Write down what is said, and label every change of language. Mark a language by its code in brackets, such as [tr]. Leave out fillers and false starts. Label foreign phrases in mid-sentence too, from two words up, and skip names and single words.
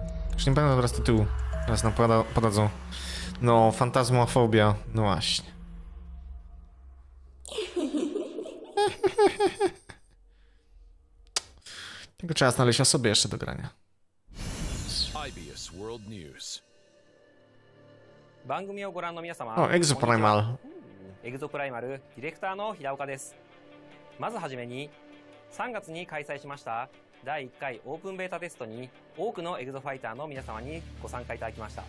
[pl] Już nie pamiętam teraz tytułu. Teraz nam podadzą. No, fantasmofobia. No właśnie. Tego trzeba znaleźć sobie jeszcze do grania. [ja] IBS World News. 番組をご覧の皆様、エグゾプライマル。エグゾプライマルディレクターの平岡です。まずはじめに、3月に開催しました第1回オープンベータテストに多くのエグゾファイターの皆様にご参加いただきました。